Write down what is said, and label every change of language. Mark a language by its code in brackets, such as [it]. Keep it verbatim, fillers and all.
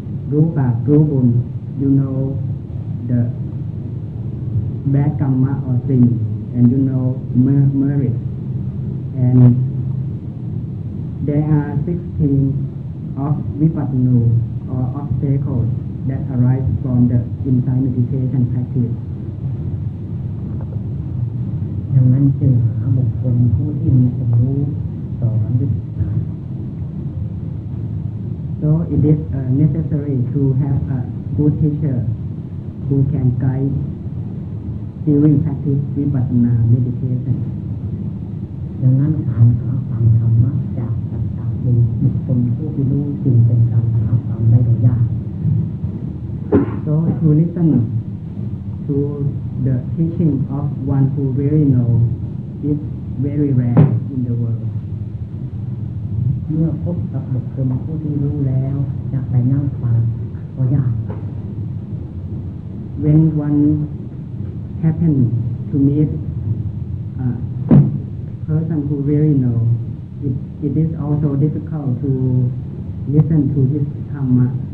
[en] Rupa, Rubun, you know the bad karma or sin and you know merit. And there are sixteen of vipassana or obstacles that arise from the insight meditation practice. [th] ดังนั้นจึงหาบุคคลผู้ที่มีความรู้สอนวิปัสสนา [en] So it is uh, necessary to have a good teacher who can guide during practice vipassana meditation. [th] ดังนั้นการหาฟังธรรมะจากสัจจะเป็นบุคคลผู้ที่รู้จึงเป็นการหาฟังได้โดยยาก [en] So to listen to the teaching of one who really knows is very rare in the world. [th] เมื่อพบกับบุคคลผู้ที่รู้แล้วจะไปนั่งฟังก็ยาก [en] When one happens to meet a person who really knows, it, it is also difficult to listen to his dhamma.